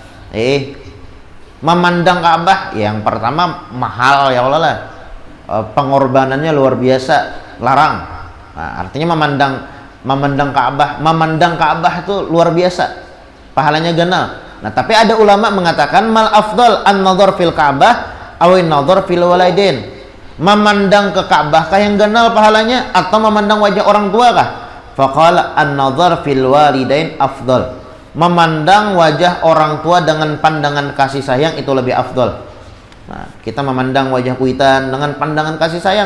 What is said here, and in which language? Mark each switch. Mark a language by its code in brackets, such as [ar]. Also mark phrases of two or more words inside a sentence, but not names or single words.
[bjn] Memandang Ka'bah yang pertama mahal, [ar] يا الله [bjn] lah, pengorbanannya luar biasa, larang. Nah, artinya memandang Ka'bah itu luar biasa, pahalanya ganal. Nah, tapi ada ulama mengatakan [ar] ما الأفضل النظر في الكعبة أو النظر في الوالدين? [bjn] Memandang ke Ka'bah kah yang ganal pahalanya atau memandang wajah orang tua kah? [ar] فقال النظر في الوالدين أفضل. [bjn] Memandang wajah orang tua dengan pandangan kasih sayang itu lebih afdal. Nah, kita memandang wajah kuitan dengan pandangan kasih sayang.